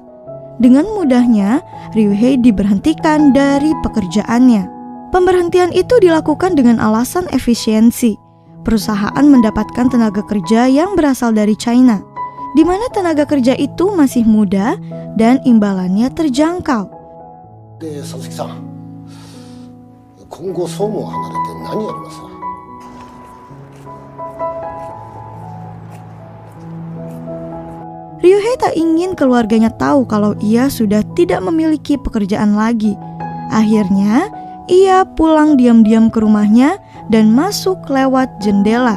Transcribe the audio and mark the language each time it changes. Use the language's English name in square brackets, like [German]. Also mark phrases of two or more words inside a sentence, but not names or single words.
[Indonesian] Dengan mudahnya, Ryuhei diberhentikan dari pekerjaannya. Pemberhentian itu dilakukan dengan alasan efisiensi. Perusahaan mendapatkan tenaga kerja yang berasal dari China, di mana tenaga kerja itu masih muda dan imbalannya terjangkau. [Japanese] Sasaki-san, 今後総務を離れて何やりますか? [Indonesian] Ryuhei tak ingin keluarganya tahu kalau ia sudah tidak memiliki pekerjaan lagi. Akhirnya, ia pulang diam-diam ke rumahnya dan masuk lewat jendela.